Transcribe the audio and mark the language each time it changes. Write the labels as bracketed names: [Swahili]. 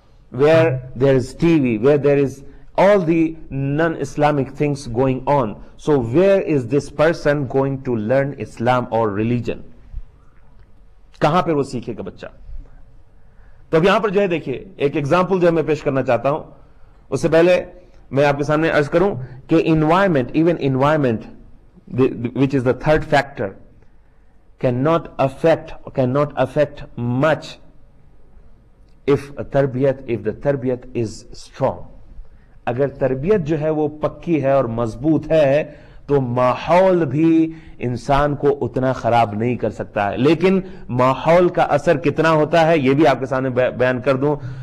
[English] where there is TV, where there is all the non-Islamic things going on. So where is this person going to learn Islam or religion? [Urdu] کہاں پہ وہ سیکھے گا بچہ؟ تو اب یہاں پر جو ہے دیکھیے ایک ایگزامپل جو میں پیش کرنا چاہتا ہوں. اس سے پہلے میں آپ کے سامنے عرض کروں کہ [English] Environment, even environment which is the third factor, cannot affect much if the tarbiyat is strong. [Urdu] اگر تربیت جو ہے وہ پکی ہے اور مضبوط ہے تو ماحول بھی انسان کو اتنا خراب نہیں کر سکتا ہے. لیکن ماحول کا اثر کتنا ہوتا ہے یہ بھی آپ کے سامنے بیان کر دوں.